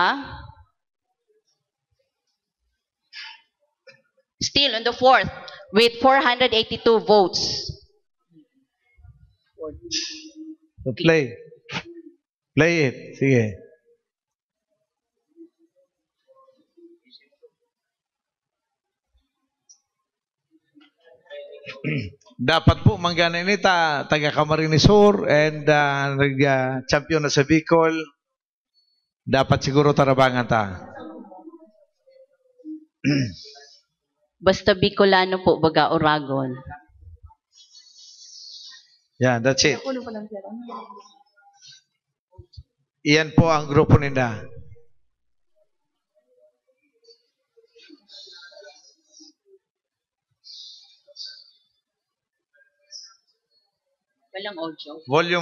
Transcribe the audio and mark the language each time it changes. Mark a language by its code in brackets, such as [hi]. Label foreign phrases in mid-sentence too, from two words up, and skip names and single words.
[en] still on the fourth with 482 votes. So, play. Play it. [bik] Sige. Dapat po manggana ini taga Camarines Sur and nag-champion na sa Bicol. Dapat siguro tarabangan ta. Basta Bicolano po, baga Oragon. [en] Yeah, that's it. [bik] Iyan po ang grupo nila. [tl] Walang audio. Volume.